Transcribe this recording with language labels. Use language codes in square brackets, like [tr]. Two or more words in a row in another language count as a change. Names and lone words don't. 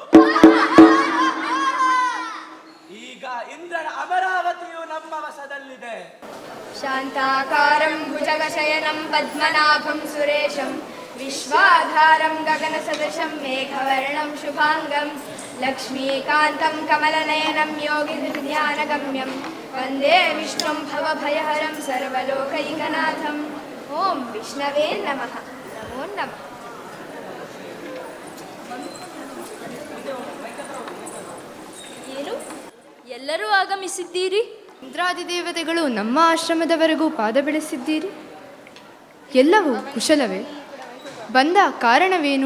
[kn] ಈಗ ಇಂದ್ರನ ಅಮರಾವತಿಯು ನಮ್ಮ ವಶದಲ್ಲಿದೆ. [sa] ಶಾಂತಾಕಾರಂ ಭುಜಗಶಯನಂ ಪದ್ಮನಾಭಂ ಸುರೇಶಂ ವಿಶ್ವಾಧಾರಂ ಗಗನಸದೃಶಂ ಮೇಘವರ್ಣಂ ಶುಭಾಂಗಂ ಲಕ್ಷ್ಮೀಕಾಂತಂ ಕಮಲನಯನಂ ಯೋಗಿಧ್ಯಾನಗಮ್ಯಂ ವಂದೇ ವಿಷ್ಣುಂ ಭವಭಯಹರಂ ಸರ್ವಲೋಕೈಕನಾಥಂ. ಓಂ ವಿಷ್ಣವೇ ನಮಃ. ನಮೋ ನಮಃ. [kn] ಏನು ಎಲ್ಲರೂ ಆಗಮಿಸಿದ್ದೀರಿ? ಇಂದ್ರಾದಿ ದೇವತೆಗಳು ನಮ್ಮ ಆಶ್ರಮದವರೆಗೂ ಪಾದ ಬೆಳೆಸಿದ್ದೀರಿ. ಎಲ್ಲವೂ ಕುಶಲವೇ? ಬಂದ ಕಾರಣವೇನು?